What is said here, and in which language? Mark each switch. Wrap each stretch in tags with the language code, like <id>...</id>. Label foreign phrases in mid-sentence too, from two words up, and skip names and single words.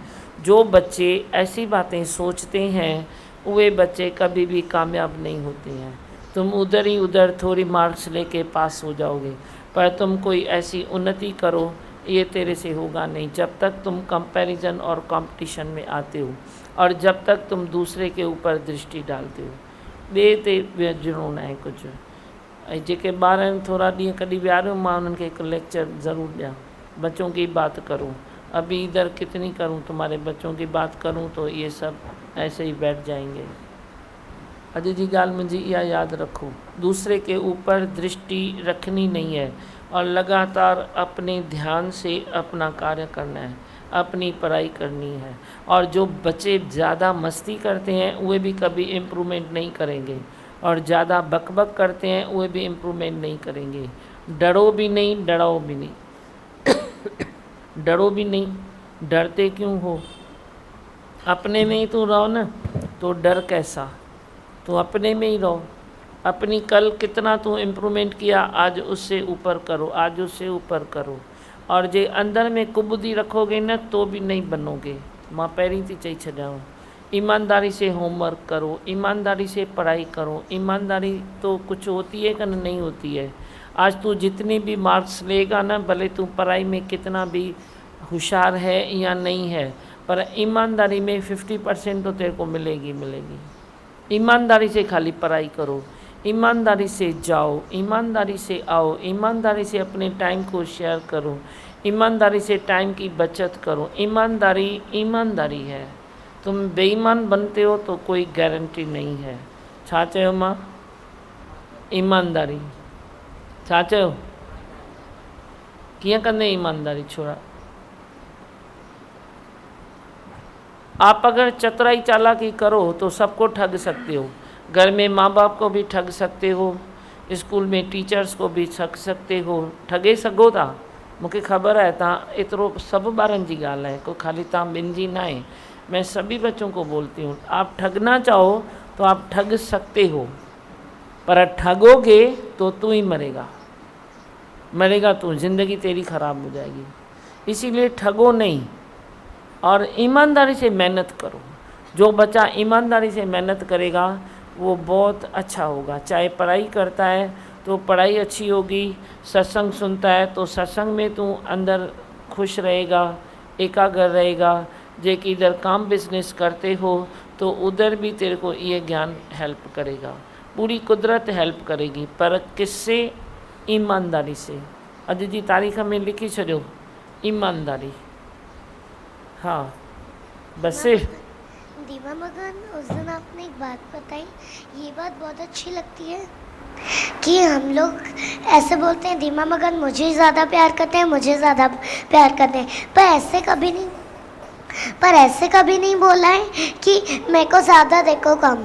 <hi>जो बच्चे ऐसी बातें सोचते हैं वे बच्चे कभी भी कामयाब नहीं होते हैं। तुम उधर ही उधर थोड़ी मार्क्स लेके पास हो जाओगे, पर तुम कोई ऐसी उन्नति करो ये तेरे से होगा नहीं जब तक तुम कंपैरिजन और कंपटीशन में आते हो और जब तक तुम दूसरे के ऊपर दृष्टि डालते हो।</hi> <sd>ॿिए ते विझणो न आहे कुझु। ऐं जेके ॿार आहिनि थोरा ॾींहं कॾहिं विहारियो मां उन्हनि खे हिकु लेक्चर ज़रूर ॾियां,</sd> <hi>बच्चों की बात करूं, अभी इधर कितनी करूं, तुम्हारे बच्चों की बात करूं तो ये सब ऐसे ही बैठ जाएंगे।</hi> <sd>अॼु जी ॻाल्हि मुंहिंजी इहा यादि रखो,</sd> <hi>दूसरे के ऊपर दृष्टि रखनी नहीं है और लगातार अपने ध्यान से अपना कार्य करना है, अपनी पढ़ाई करनी है। और जो बच्चे ज़्यादा मस्ती करते हैं वे भी कभी इम्प्रूवमेंट नहीं करेंगे और ज़्यादा बकबक करते हैं वे भी इम्प्रूवमेंट नहीं करेंगे। डरो भी नहीं, डराओ भी नहीं। डरो भी नहीं, डरते क्यों हो? अपने में ही तो रहो ना, तो डर कैसा? तो अपने में ही रहो। अपनी कल कितना तू इम्प्रूवमेंट किया आज उससे ऊपर करो, आज उससे ऊपर करो। और जे अंदर में कुबुदी रखोगे न तो भी नहीं बनोगे।</hi> <sd>मां पहिरीं थी चई छॾियांव,</sd> <hi>ईमानदारी से होमवर्क करो, ईमानदारी से पढ़ाई करो। ईमानदारी तो कुछ होती है कि नहीं होती है। आज तू जितनी भी मार्क्स लेगा ना, भले तू पढ़ाई में कितना भी होशियार है या नहीं है, पर ईमानदारी में 50% तो तेरे को मिलेगी मिलेगी। ईमानदारी से खाली पढ़ाई करो, ईमानदारी से जाओ, ईमानदारी से आओ, ईमानदारी से अपने टाइम को शेयर करो, ईमानदारी से टाइम की बचत करो। ईमानदारी ईमानदारी है। तुम बेईमान बनते हो तो कोई गारंटी नहीं है।</hi> <sd>छा चयो मां? ईमानदारी। छा चयो? कीअं कंदे ईमानदारी छोड़ा?</sd> <hi>आप अगर चतुराई चालाकी करो तो सबको ठग सकते हो। घर में माँ बाप को भी ठग सकते हो, स्कूल में टीचर्स को भी ठग सकते हो।</hi> <sd>ठगे सघो था, मूंखे ख़बर है। तव्हां एतिरो सभु ॿारनि जी ॻाल्हि आहे, कोई खाली तव्हां ॿिनि जी ना आहे।</sd> <hi>मैं सभी बच्चों को बोलती हूँ, आप ठगना चाहो तो आप ठग सकते हो, पर ठगोगे तो तू ही मरेगा। मरेगा तू, ज़िंदगी तेरी ख़राब हो जाएगी। इसीलिए ठगो नहीं और ईमानदारी से मेहनत करो। जो बच्चा ईमानदारी से मेहनत करेगा वो बहुत अच्छा होगा। चाहे पढ़ाई करता है तो पढ़ाई अच्छी होगी, सत्संग सुनता है तो सत्संग में तू अंदर खुश रहेगा, एकाग्र रहेगा। जे कि इधर काम बिजनेस करते हो तो उधर भी तेरे को ये ज्ञान हेल्प करेगा। पूरी कुदरत हेल्प करेगी, पर किससे? ईमानदारी से।</hi> <sd>अॼु जी तारीख़ में लिखी छॾियो, ईमानदारी।</sd> <hi>हाँ, बस। दीवा मगन, उस दिन आपने एक बात बताई, ये बात बहुत अच्छी लगती है कि हम लोग ऐसे बोलते हैं दीमा मगन मुझे ज़्यादा प्यार करते हैं, मुझे ज़्यादा प्यार करते हैं, पर ऐसे कभी नहीं बोला है कि मेरे को ज़्यादा देखो कम।</hi>